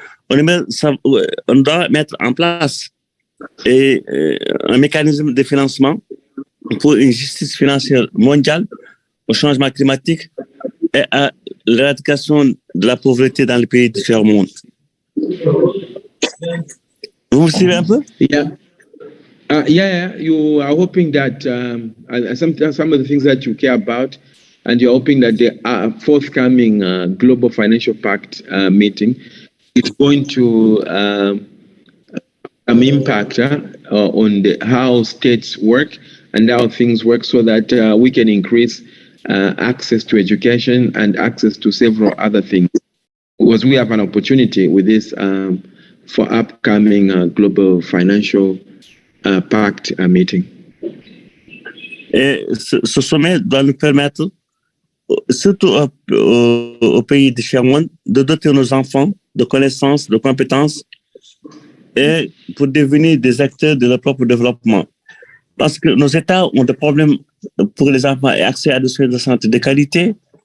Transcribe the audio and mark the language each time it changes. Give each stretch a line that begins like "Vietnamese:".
French: On doit mettre en place un mécanisme de financement pour une justice financière mondiale au changement climatique et à l'éradication de la pauvreté dans les pays du tiers-monde. Vous me suivez un peu?
English: Yeah, you are hoping that some of the things that you care about, and you're hoping that the forthcoming Global Financial Pact meeting is going to impact on how states work and how things work, so that we can increase access to education and access to several other things. Because we have an opportunity with this for upcoming Global Financial Pact meeting.
French: Et ce sommet doit nous permettre, surtout au pays du tiers-monde, de doter nos enfants de connaissances, de compétences, et pour devenir des acteurs de leur propre développement. Parce que nos États ont des problèmes pour les enfants et accès à des soins de santé de qualité.